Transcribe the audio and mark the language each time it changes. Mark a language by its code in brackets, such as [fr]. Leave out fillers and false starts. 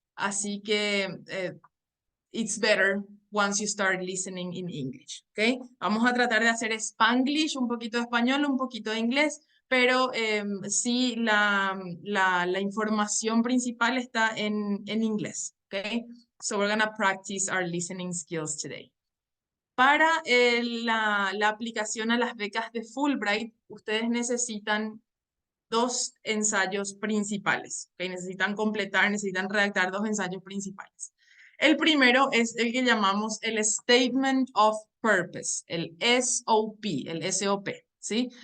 [es] Así que [en] it's better once you start listening in English, ¿ok? [es] Vamos a tratar de hacer Spanglish, un poquito de español, un poquito de inglés, pero sí la información principal está en inglés, ¿ok? [en] So we're gonna practice our listening skills today. [es] Para la aplicación a las becas de Fulbright, ustedes necesitan dos ensayos principales, que necesitan redactar dos ensayos principales. El primero es el que llamamos el Statement of Purpose, el SOP, el SOP, ¿sí?